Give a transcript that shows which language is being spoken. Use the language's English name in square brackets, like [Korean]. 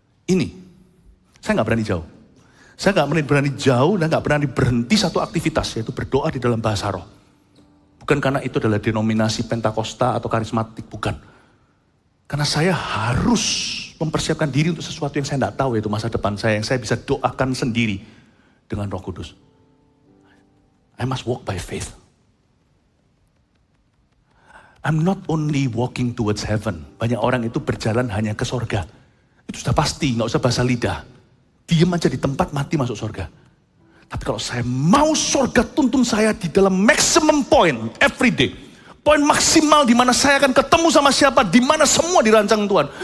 [Indonesian] Ini, saya nggak berani jauh. Saya nggak berani jauh dan nggak berani berhenti satu aktivitas, yaitu berdoa di dalam bahasa roh. Bukan karena itu adalah denominasi Pentakosta atau karismatik, bukan. Karena saya harus mempersiapkan diri untuk sesuatu yang saya nggak tahu, yaitu masa depan saya, yang saya bisa doakan sendiri dengan Roh Kudus. [English] I must walk by faith. I'm not only walking towards heaven. [Indonesian] Banyak orang itu berjalan hanya ke sorga. Itu sudah pasti, gak usah bahasa lidah. Diam aja di tempat, mati masuk sorga. Tapi kalau saya mau sorga tuntun saya di dalam [English] maximum point, every day. [Indonesian] Poin maksimal di mana saya akan ketemu sama siapa, di mana semua dirancang Tuhan.